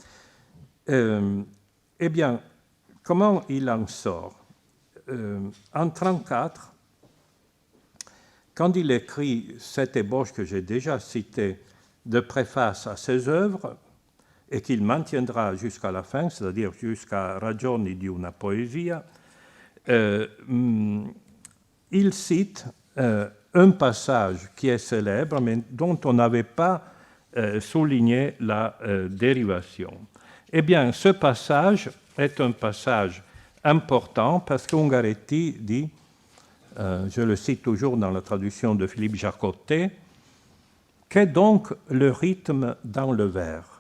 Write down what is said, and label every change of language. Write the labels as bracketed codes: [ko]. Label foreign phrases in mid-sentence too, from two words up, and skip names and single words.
[fr] Eh bien, comment il en sort? En 1934, quand il écrit cette ébauche que j'ai déjà citée de préface à ses œuvres, et qu'il maintiendra jusqu'à la fin, c'est-à-dire jusqu'à Ragioni di una poesia, il cite un passage qui est célèbre, mais dont on n'avait pas souligné la dérivation. Eh bien, ce passage est un passage important parce qu'Ungaretti dit, je le cite toujours dans la traduction de Philippe Jacotet, qu'est donc le rythme dans le vers?